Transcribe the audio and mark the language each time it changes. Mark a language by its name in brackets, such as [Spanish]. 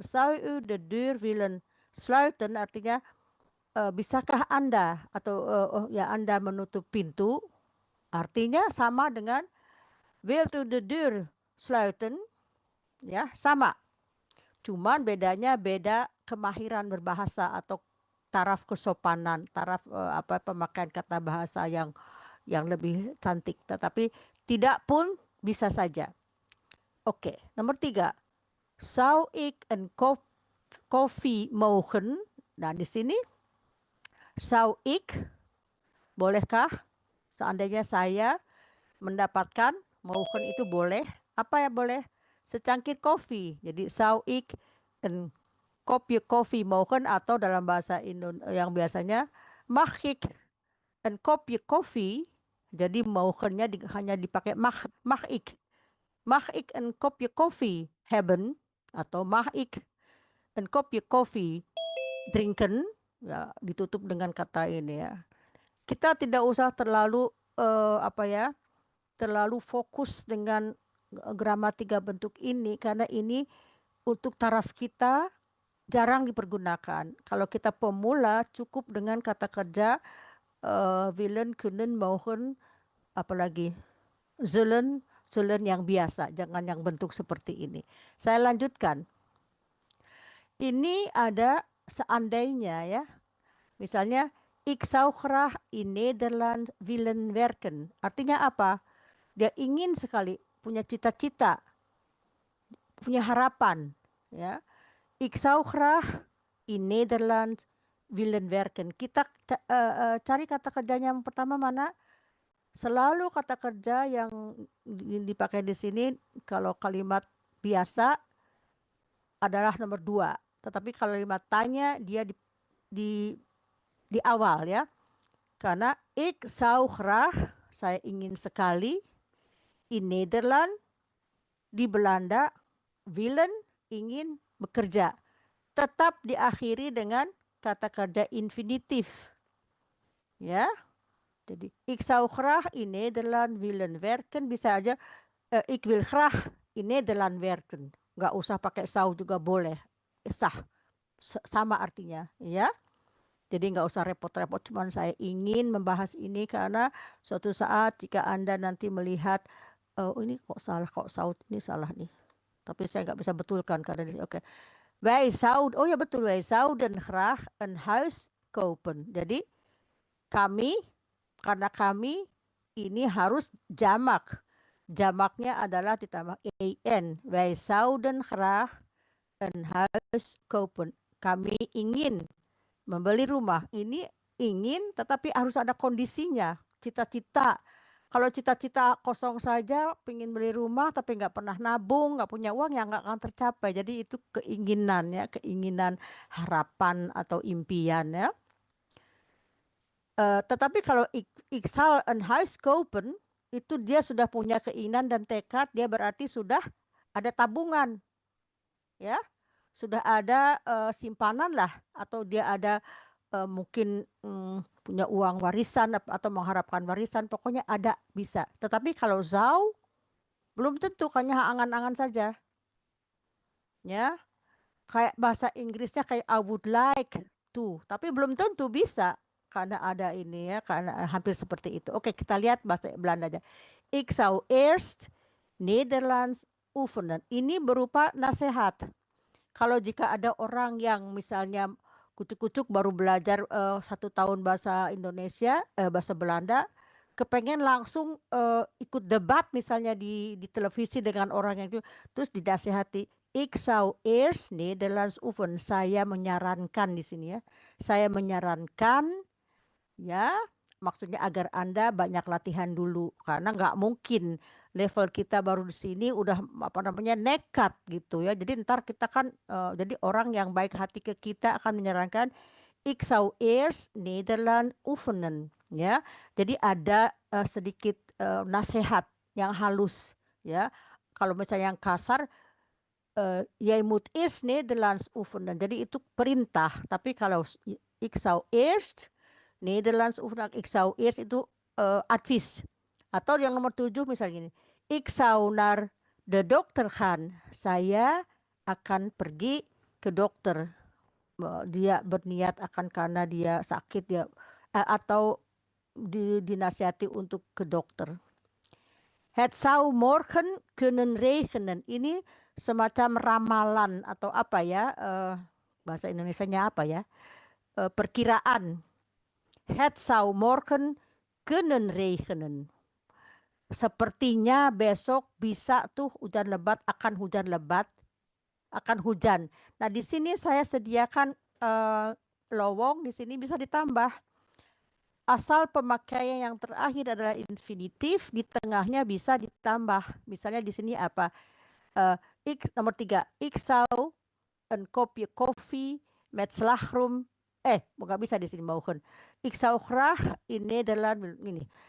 [Dutch] Zou u de deur willen sluiten [Indonesian] artinya bisakah Anda atau ya Anda menutup pintu, artinya sama dengan [Dutch] wilt u de deur sluiten, [Indonesian] ya sama. Cuman bedanya beda kemahiran berbahasa atau taraf kesopanan, taraf pemakaian kata bahasa yang lebih cantik. Tetapi tidak pun bisa saja. Oke, nomor 3. [Dutch] Zou ik een kop koffie mogen? [Indonesian] Nah, di sini [Dutch] zou ik, [Indonesian] bolehkah? Seandainya saya mendapatkan, mogen itu boleh. Apa ya boleh? Secangkir kopi. Jadi [Dutch] zou ik een kopje koffie mogen, [Indonesian] atau dalam bahasa yang biasanya [Dutch] mag ik een kopje koffie. [Indonesian] Jadi mogennya hanya dipakai [Dutch] mag ik. Mag ik een kopje koffie hebben? [Indonesian] Atau [Dutch] mag ik een kopje koffie drinken? [Indonesian] Ya, ditutup dengan kata ini ya. Kita tidak usah terlalu terlalu fokus dengan gramatika bentuk ini, karena ini untuk taraf kita jarang dipergunakan. Kalau kita pemula cukup dengan kata kerja willen, kunnen, mogen, apalagi zullen yang biasa, jangan yang bentuk seperti ini. Saya lanjutkan. Ini ada seandainya ya. Misalnya, [Dutch] ik zou graag in Nederland willen werken. [Indonesian] Artinya apa? Dia ingin sekali, punya cita-cita, punya harapan. Ya, [Dutch] ik zou graag in Nederland willen werken. [Indonesian] Kita cari kata kerjanya yang pertama mana? Selalu kata kerja yang dipakai di sini kalau kalimat biasa adalah nomor 2. Tetapi kalau kalimat tanya dia di awal ya. Karena [Dutch] ik zou graag, [Indonesian] saya ingin sekali, [Dutch] in Nederland, [Indonesian] di Belanda, [Dutch] willen, [Indonesian] ingin, bekerja. Tetap diakhiri dengan kata kerja infinitif. Ya. Jadi [Dutch] ik zou graag in Nederland willen werken, [Indonesian] bisa aja [Dutch] ik wil graag in Nederland werken. [Indonesian] Nggak usah pakai zou juga boleh, sah, sama artinya, ya. Jadi nggak usah repot-repot, cuman saya ingin membahas ini karena suatu saat jika Anda nanti melihat, oh ini kok salah, kok saud ini salah nih. Tapi saya nggak bisa betulkan karena di oke. [Dutch] Wij zouden, [Indonesian] oh ya betul, [Dutch] wij zouden graag een huis kopen. [Indonesian] Jadi kami, karena kami ini harus jamak. Jamaknya adalah ditambah en. [Dutch] Wij zouden graag een huis kopen. [Indonesian] Kami ingin membeli rumah. Ini ingin tetapi harus ada kondisinya. Cita-cita. Kalau cita-cita kosong saja, pengen beli rumah tapi nggak pernah nabung, nggak punya uang, ya nggak akan tercapai. Jadi itu keinginan ya, keinginan, harapan atau impian ya. Tetapi kalau [Dutch] ik zal een huis kopen, [Indonesian] itu dia sudah punya keinginan dan tekad, dia berarti sudah ada tabungan, ya, sudah ada simpanan lah, atau dia ada mungkin punya uang warisan atau mengharapkan warisan, pokoknya ada, bisa. Tetapi kalau zou belum tentu, hanya angan-angan saja, ya. Kayak bahasa Inggrisnya kayak [English] I would like to, [Indonesian] tapi belum tentu bisa karena ada ini ya, karena hampir seperti itu. Oke, kita lihat bahasa Belanda aja. [Dutch] Ik zou eerst Nederlands oefenen. [Indonesian] Ini berupa nasihat. Kalau jika ada orang yang misalnya kucuk-kucuk baru belajar 1 tahun bahasa Indonesia, bahasa Belanda, kepengen langsung ikut debat misalnya di televisi dengan orang yang itu, terus dinasihati, [Dutch] ik zou eerst Nederlands oefenen. [Indonesian] Saya menyarankan di sini ya. Saya menyarankan, ya, maksudnya agar Anda banyak latihan dulu, karena nggak mungkin level kita baru di sini udah apa namanya nekat gitu ya. Jadi ntar kita kan jadi orang yang baik hati ke kita akan menyarankan [Dutch] ik zou eerst Nederland oefenen, [Indonesian] ya. Jadi ada sedikit nasihat yang halus ya. Kalau misalnya yang kasar, [Dutch] jij moet eerst Nederlands oefenen. [Indonesian] Jadi itu perintah. Tapi kalau [Dutch] ik zou eerst Nederlands oefenen, ik zou eerst [Indonesian] itu [Dutch] advies. [Indonesian] Atau yang nomor 7 misalnya gini, [Dutch] ik zou naar de dokter gaan. [Indonesian] Saya akan pergi ke dokter. Dia berniat akan karena dia sakit, dia atau dinasihati untuk ke dokter. [Dutch] Het zou morgen kunnen regenen. [Indonesian] Ini semacam ramalan atau apa ya, bahasa Indonesianya apa ya, perkiraan. [Dutch] Het zou morgen kunnen regenen. [Indonesian] Sepertinya besok bisa tuh hujan lebat, akan hujan lebat, akan hujan. Nah di sini saya sediakan lowong, di sini bisa ditambah. Asal pemakaian yang terakhir adalah infinitif, di tengahnya bisa ditambah. Misalnya di sini apa? Nomor 3. [Dutch] Ik zou een kopje koffie met slagroom. [Indonesian] Nggak bisa di sini [Dutch] mogen. Ik zou graag in Nederland [Indonesian] ini.